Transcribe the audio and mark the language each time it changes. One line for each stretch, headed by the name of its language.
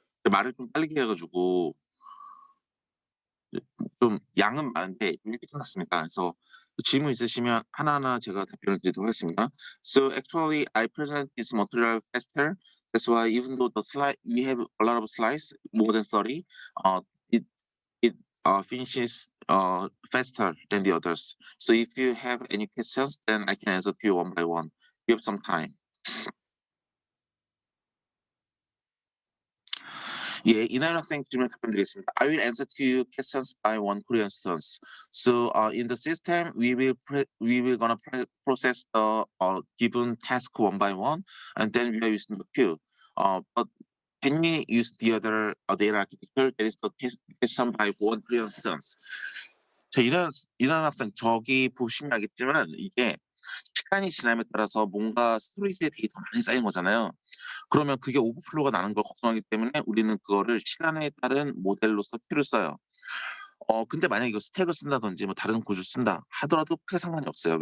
Korean: 말을 좀 빠르게 해가지고 좀 양은 많은데 일찍 끝났습니다. 그래서 질문 있으시면 하나하나 제가 답변을 드리도록 하겠습니다.
English: So actually, I present this material faster. That's why even though the slide we have a lot of slides, more than 30, it it finishes faster than the others. So if you have any questions, then I can answer to you one by one. We have some time.
Korean: 예, 이나연 학생 질문 답변드리겠습니다.
English: I will answer to you questions by one Korean students. So in the system, we will gonna process the given task one by one, and then we are using the queue. But can we use the other data architecture? That is the question by one Korean students.
Korean: 자, 이나연 학생 저기 보시면 알겠지만 이게 시간이 지남에 따라서 뭔가 스토리지에 데이터 많이 쌓인 거잖아요. 그러면 그게 오버플로우가 나는 걸 걱정하기 때문에 우리는 그거를 시간에 따른 모델로서 Q를 써요. 근데 만약에 이거 스택을 쓴다든지 뭐 다른 구조를 쓴다 하더라도 크게 상관이 없어요.